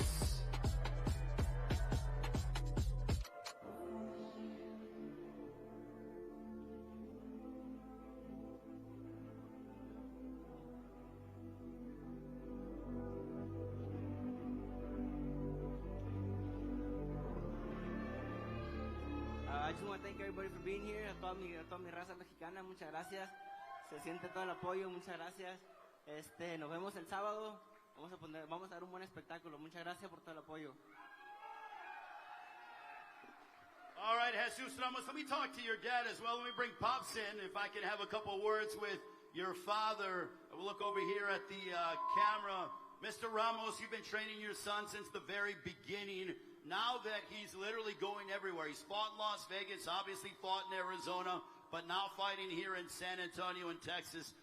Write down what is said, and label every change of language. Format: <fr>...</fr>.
<en>I just want to thank everybody for being here.</en> <es>A toda mi raza mexicana, muchas gracias. Se siente todo el apoyo, muchas gracias. Nos vemos el sábado. Vamos a dar un buen espectáculo. Muchas gracias por todo el apoyo.</es> <en>All right, Jesus Ramos, let me talk to your dad as well. Let me bring Pops in. If I can have a couple of words with your father. We'll look over here at the camera. Mr. Ramos, you've been training your son since the very beginning. Now that he's literally going everywhere. He's fought in Las Vegas, obviously fought in Arizona, but now fighting here in San Antonio in Texas.</en>